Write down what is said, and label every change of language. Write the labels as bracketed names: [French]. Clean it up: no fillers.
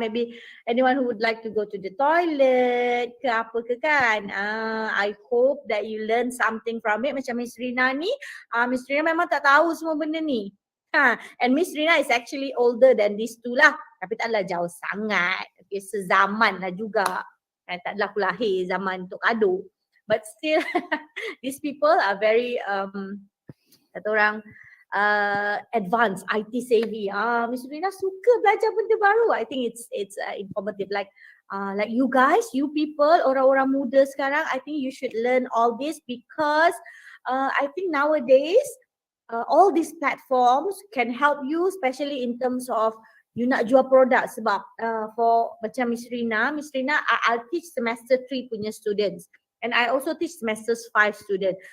[English] Maybe anyone who would like to go to the toilet [Malay] ke apa ke kan? [English] I hope that you learn something from it. [Malay] Macam Miss Rina ni, Miss Rina memang tak tahu semua benda ni. [English] And Miss Rina is actually older than these two lah. [Malay] Tapi taklah jauh sangat. Okay, sezaman lah juga. Tak adalah aku lahir zaman Tok Kado. [English] But still, these people are very, [Malay] kata orang, [English] advanced, IT savvy. [Malay] Miss Rina suka belajar benda baru. [English] I think it's informative. Like you guys, you people, [Malay] orang-orang muda sekarang, [English] I think you should learn all this because I think nowadays, all these platforms can help you, especially in terms of you [Malay] nak jual produk sebab [English] for [Malay] macam [English] Miss Rina, I'll teach semester 3 [Malay] punya [English] students and I also teach semester 5 students.